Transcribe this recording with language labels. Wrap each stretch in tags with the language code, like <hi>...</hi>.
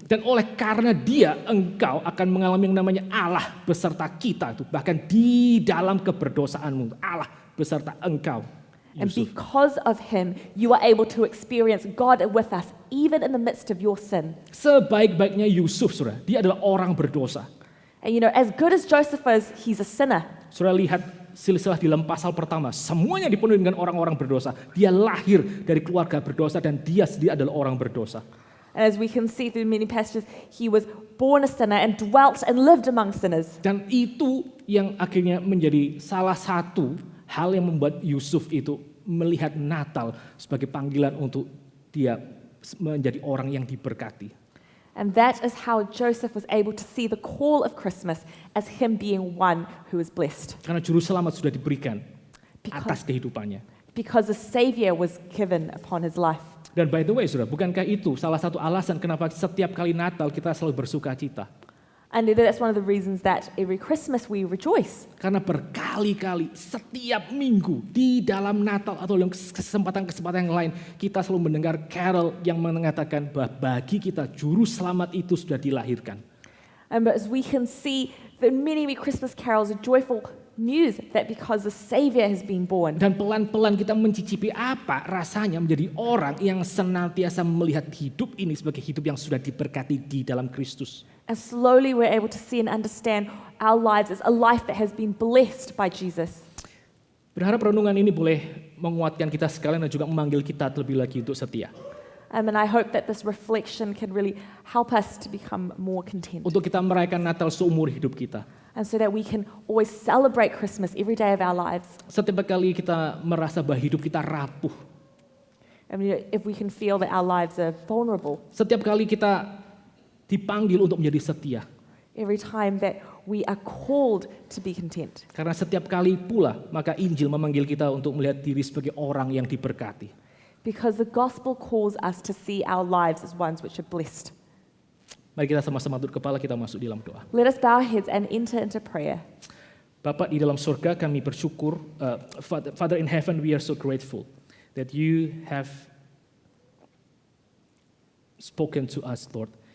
<id>Dan oleh karena dia, engkau akan mengalami yang namanya Allah beserta kita. Itu bahkan di dalam keberdosaanmu, Allah beserta engkau,</id> <en>And</en> <id>Yusuf.</id> <en>because of him, you are able to experience God with us, even in the midst of your sin.</en> <id>Sebaik-baiknya Yusuf, saudara, dia adalah orang berdosa.</id> <en>And you know, as good as Joseph is, he's a sinner.</en> <id>Saudara lihat silsilah di dalam pasal pertama, semuanya dipenuhi dengan orang-orang berdosa. Dia lahir dari keluarga berdosa dan dia sendiri adalah orang berdosa.</id> <en>And as we can see through many passages, he was born a sinner and dwelt and lived among sinners.</en> <id>Dan itu yang akhirnya menjadi salah satu hal yang membuat Yusuf itu melihat Natal sebagai panggilan untuk dia menjadi orang yang diberkati.</id> <en>And that is how Joseph was able to see the call of Christmas as him being one who is blessed.</en> <id>Karena juru selamat sudah diberikan atas kehidupannya.</id> <en>because a Savior was given upon his life.</en> <id>Dan</id> <en>by the way,</en> <id>saudara, bukankah itu salah satu alasan kenapa setiap kali Natal kita selalu bersuka cita?</id> <en>And that's one of the reasons that every Christmas we rejoice.</en> <id>Karena berkali-kali setiap minggu di dalam Natal atau dalam kesempatan-kesempatan yang lain kita selalu mendengar carol yang mengatakan bahwa bagi kita juru selamat itu sudah dilahirkan.</id> <en>But as we can see, the many Christmas carols are joyful news that because the Savior has been born.</en> <id>Dan pelan-pelan kita mencicipi apa rasanya menjadi orang yang senantiasa melihat hidup ini sebagai hidup yang sudah diberkati di dalam Kristus.</id> <en>And slowly we're able to see and understand our lives as a life that has been blessed by Jesus.</en> <id>Berharap renungan ini boleh menguatkan kita sekalian dan juga memanggil kita terlebih lagi untuk setia.</id> <en>And I hope that this reflection can really help us to become more content.</en> <id>Untuk kita merayakan Natal seumur hidup kita.</id> <en>And so that we can always celebrate Christmas every day of our lives.</en> <id>Setiap kali kita merasa bahwa hidup kita rapuh.</id> <en>And if we can feel that our lives are vulnerable.</en> <id>Setiap kali kita dipanggil untuk menjadi setia.</id> <en>Every time that we are called to be content.</en> <id>Karena setiap kali pula maka Injil memanggil kita untuk melihat diri sebagai orang yang diberkati.</id> <en>Because the gospel calls us to see our lives as ones which are blessed.</en> <id>Mari kita sama-sama tunduk kepala, kita masuk di dalam doa.</id> <en>Let us bow our heads and enter into prayer.</en> <id>Bapak di dalam surga, kami bersyukur,</id> <en>Father in heaven, we are so grateful that you have spoken to us, Lord.</en>